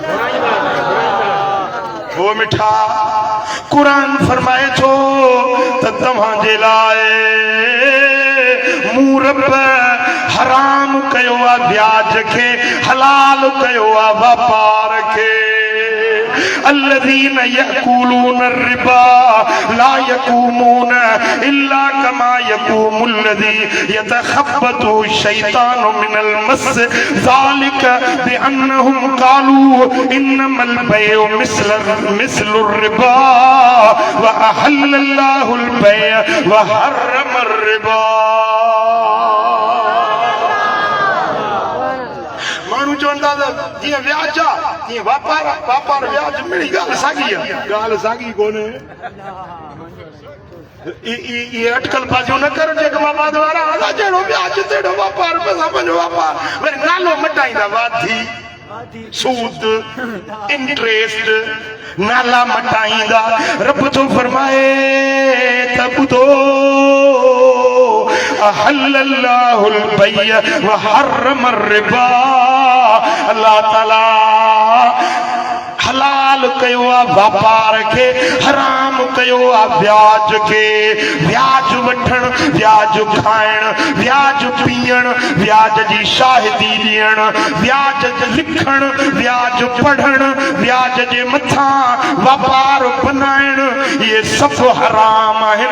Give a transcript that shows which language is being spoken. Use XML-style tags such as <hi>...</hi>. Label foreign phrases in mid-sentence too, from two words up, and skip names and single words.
<sd>वो मिठा कुरान फरमाए थो त तव्हांजे लाइ मूं रब हराम कयो आहे व्याज खे, हलाल कयो आहे वापार खे।</sd> <ar>الذين يأكلون الربا لا يقومون إلا كما يقوم الذي يتخبطه الشيطان من المس ذلك بأنهم قالوا إنما البيع مثل الربا وأحل الله البيع وحرم الربا.</ar> <sd>माण्हू चवंदा जीअं व्याज आहे तीअं वापार आहे, वापार व्याज मिली ॻाल्हि साॻी आहे, ॻाल्हि साॻी कोन्हे। ये अटकल बाजियूं न कर जेके वापार वारा अला जहिड़ो व्याज तेड़ो वापार, बसि पंहिंजो वापार वरी नालो मटाईंदा, वाधी सूद इंटरेस्ट नाला मटाईंदा। रब थो फरमाए त ॿुधो</sd> <ar>أحل الله البيع وحرم الربا.</ar> <sd>अल्लाह ताला हलाल कयो आहे वापार खे, हराम कयो आहे व्याज खे। व्याज वठण, व्याज खाइण, व्याज पीअण, व्याज जी शाहिदी ॾियण, व्याज लिखण, व्याज पढ़ण, व्याज जे मथां वापार बनाइण, इहे सभु हराम आहिनि।</sd>